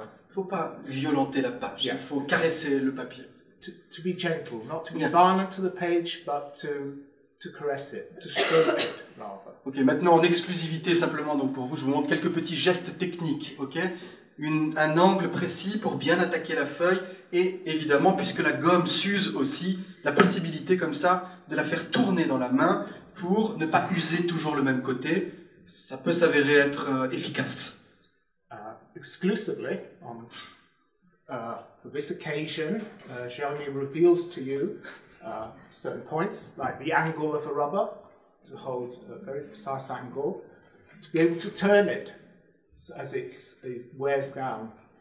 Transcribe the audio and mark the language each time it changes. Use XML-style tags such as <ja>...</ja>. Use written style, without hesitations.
<fr>faut pas violenter la page.</fr> <en>Yeah.</en> <fr>Il faut caresser le papier.</fr> <en>To be gentle, not to be violent to the page, but to caress it, to stroke it rather.</en> <fr>Ok, maintenant en exclusivité simplement donc pour vous, je vous montre quelques petits gestes techniques. Ok, un angle précis pour bien attaquer la feuille et évidemment puisque la gomme s'use aussi, la possibilité comme ça de la faire tourner dans la main pour ne pas user toujours le même côté. Ça peut s'avérer être efficace.</fr> <en>Exclusively for this occasion, Jérémie reveals to you certain points, like the angle of a rubber, to hold a very precise angle, to be able to turn it as it wears down.</en>